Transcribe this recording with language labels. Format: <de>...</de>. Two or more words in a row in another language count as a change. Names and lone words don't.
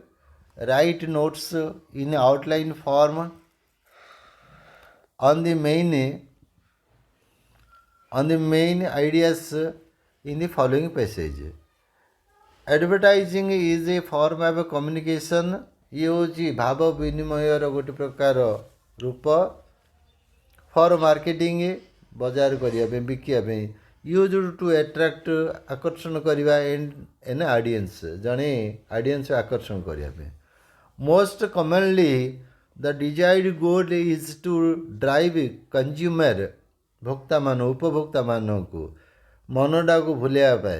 <en>Write notes in outline form on the main ideas in the following passage. Advertising is a form of communication.</en> <or>ଇଏ ହେଉଛି ଭାବ ବିନିମୟର ଗୋଟେ ପ୍ରକାର ରୂପ.</or> <en>for marketing</en> <or>ବଜାର କରିବା ପାଇଁ ବିକିବା ପାଇଁ.</or> <en>use to attract</en> <or>ଆକର୍ଷଣ କରିବା</or> <en>an audience</en> <or>ଜଣେ ଅଡ଼ିଏନ୍ସ ଆକର୍ଷଣ କରିବା ପାଇଁ.</or> <en>most commonly the desired goal is to drive consumer</en> <or>ଉପଭୋକ୍ତାମାନଙ୍କୁ ମନଟାକୁ ଭୁଲେଇବା ପାଇଁ.</or>